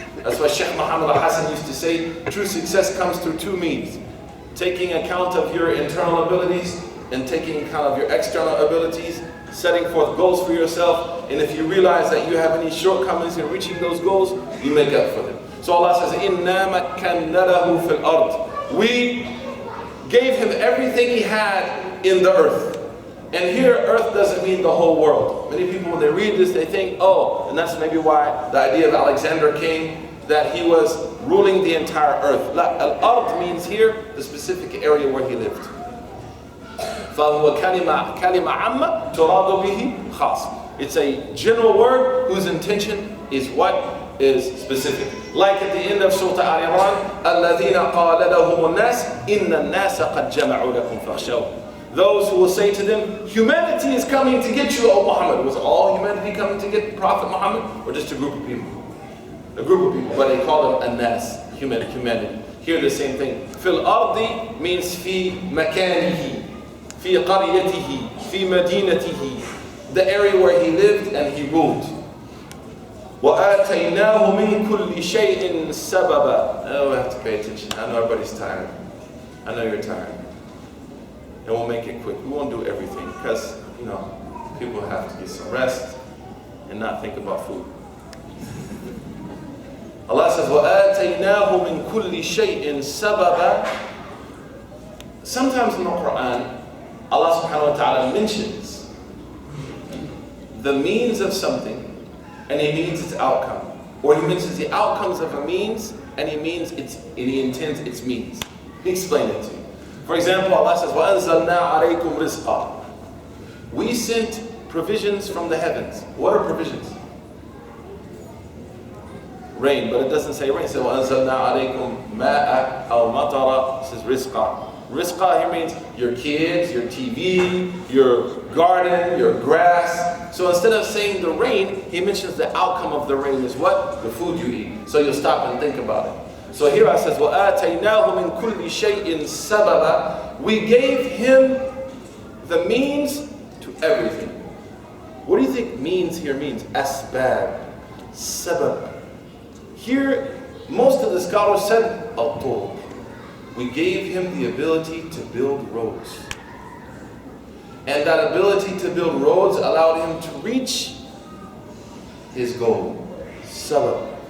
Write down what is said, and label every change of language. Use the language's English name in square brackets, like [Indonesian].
[English] That's why Sheikh Muhammad al-Hassan used to say, true success comes through two means. Taking account of your internal abilities and taking account of your external abilities, setting forth goals for yourself, and if you realize that you have any shortcomings in reaching those goals, you make up for them. So Allah says, [Arabic] إِنَّا مَكَّنَّا لَهُ فِي الْأَرْضِ. [English] We gave him everything he had in the earth. And here, earth doesn't mean the whole world. Many people, when they read this, they think, oh, and that's maybe why the idea of Alexander came, that he was ruling the entire earth. Al-Ard means here the specific area where he lived. [Arabic] فَهُوَ كَلِمَةٌ عَامَّةٌ تُرَادُ بِهِ خَاصٌ. [English] It's a general word whose intention is what is specific. Like at the end of Surah Al Imran, [Arabic] الَّذِينَ قَالَ لَهُمُ النَّاسِ إِنَّ النَّاسَ قَدْ جَمَعُوا لَكُمْ فَاخْشَوْهُمْ. [English] Those who will say to them, humanity is coming to get you, O Muhammad. Was all humanity coming to get Prophet Muhammad? Or just a group of people? A group of people, but they call them an-nas, humanity. Here the same thing. Fil ardi means [Arabic] fi makanihi, fi qaryatihi, fi madinatihi, [English] the area where he lived and he ruled. [Arabic] وَآتَيْنَاهُ مِنْ كُلِّ شَيْءٍ سَبَبًا. [English] Oh, we have to pay attention. I know everybody's tired. I know you're tired. And we'll make it quick. We won't do everything because, people have to get some rest and not think about food. Allah says, [Arabic] وَآتَيْنَاهُ مِنْ كُلِّ شَيْءٍ سَبَبًا. [English] Sometimes in the Quran, Allah subhanahu wa ta'ala mentions the means of something and he means its outcome. Or he mentions the outcomes of a means and he intends its means. Let me explain it to you. For example, Allah says, [Arabic] وَأَنزَلْنَا عَلَيْكُمْ رِزْقًا. [English] We sent provisions from the heavens. What are provisions? Rain, but it doesn't say rain. It says, [Arabic] وَأَنزَلْنَا عَلَيْكُمْ مَاءً أَوْ مَطَرًا. [English] It says رِزْقًا. Rizqa here means your kids, your TV, your garden, your grass. So instead of saying the rain, he mentions the outcome of the rain is what? The food you eat. So you'll stop and think about it. So here I says, [Arabic] وَآتَيْنَاهُ مِنْ كُلِّ شَيْءٍ سَبَبًا. [English] We gave him the means to everything. What do you think means here means? Asbab, sabab. Here, most of the scholars said, al-turuq. We gave him the ability to build roads. And that ability to build roads allowed him to reach his goal. Sabab.